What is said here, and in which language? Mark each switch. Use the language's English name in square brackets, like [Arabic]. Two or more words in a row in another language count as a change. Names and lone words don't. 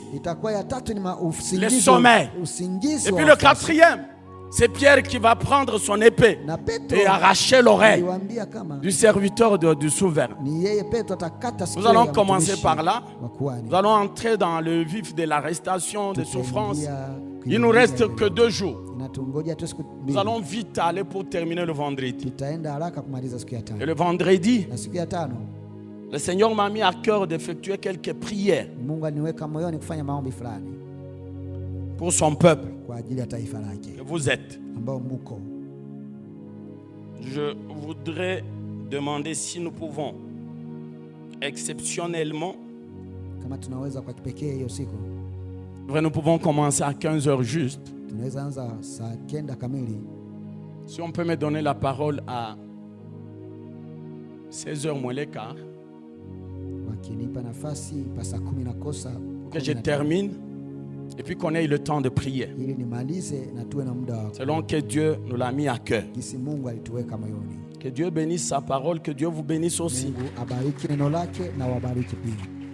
[Swahili] Itakuwa ya tatu ni [French] Le [Swahili] usingizi. [French] sommeil. [Swahili] Usingizi [French] Et puis [Swahili] wa [French] le [Swahili] wafuasi. [French] quatrième, c'est Pierre qui va prendre son épée [Swahili] Na Petro [French] et arracher l'oreille [Swahili] aliwaambia kama [French] du serviteur du souverain. [Swahili] ni yeye Petro atakata sikio [French] Nous allons [Swahili] ya [French] commencer [Swahili] mtumishi [French] par là. [Swahili] wa kuhani. [French] Nous allons entrer dans le vif de l'arrestation, des souffrances. [Swahili] Tutaingia [French] Il nous reste que 2 jours. [Swahili] Inatungoja tu siku [French] Nous [Swahili] mbili. [French] allons vite aller pour terminer le vendredi. [Swahili] Tutaenda haraka kumaliza siku ya [French] Et [Swahili] tano. [French] le vendredi, [Swahili] Na siku ya tano [French] le Seigneur m'a mis à cœur d'effectuer quelques prières [Swahili] Mungu aliniweka moyoni kufanya maombi fulani [French] pour son peuple. [Swahili] kwa ajili ya taifa lake [French] Et vous êtes. [Swahili] ambao muko. [French] Je voudrais demander si nous pouvons exceptionnellement, [Swahili] Kama tunaweza kwa kipekee hiyo siku [French] nous pouvons commencer à 15 heures juste. [Swahili] tunaweza anza saa 9 kamili. [French] Si on peut me donner la parole à 16 heures moins les quarts, [Swahili] Wakinipa nafasi pa saa 10 na kosa [French] pour que je [Swahili] 15, [French] termine et puis qu'on ait le temps de prier. [Swahili] ili nimalize na tuwe na muda wa [French] Selon que Dieu nous l'a mis à cœur. [Swahili] kisi Mungu alituweka moyoni. [French] Que Dieu bénisse sa parole, que Dieu vous bénisse aussi. [Swahili] Mungu abariki neno lake na wabariki pia.